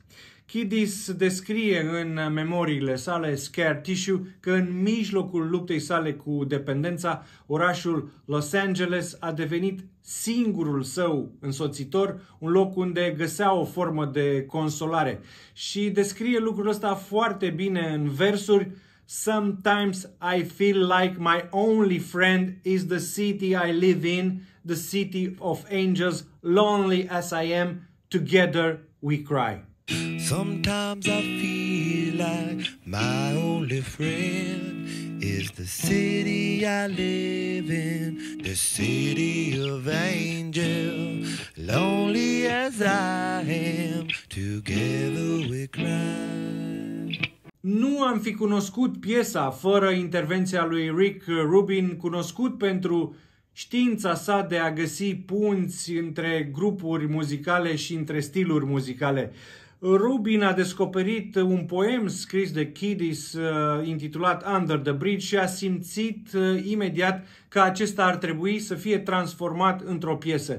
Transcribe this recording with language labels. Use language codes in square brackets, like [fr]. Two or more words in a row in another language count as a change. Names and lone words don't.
[ro] Kiedis descrie în memoriile sale Scar Tissue că în mijlocul luptei sale cu dependența, orașul Los Angeles a devenit singurul său însoțitor, un loc unde găsea o formă de consolare. Și descrie lucrul ăsta foarte bine în versuri. [en] Sometimes I feel like my only friend is the city I live in, the city of angels, lonely as I am, together we cry. Sometimes I feel like my only friend is the city I live in, the city of angels, lonely as I am, together we cry. [ro] Nu am fi cunoscut piesa fără intervenția lui Rick Rubin, cunoscut pentru știința sa de a găsi punți între grupuri muzicale și între stiluri muzicale. Rubin a descoperit un poem scris de Kiedis intitulat Under the Bridge și a simțit imediat că acesta ar trebui să fie transformat într-o piesă.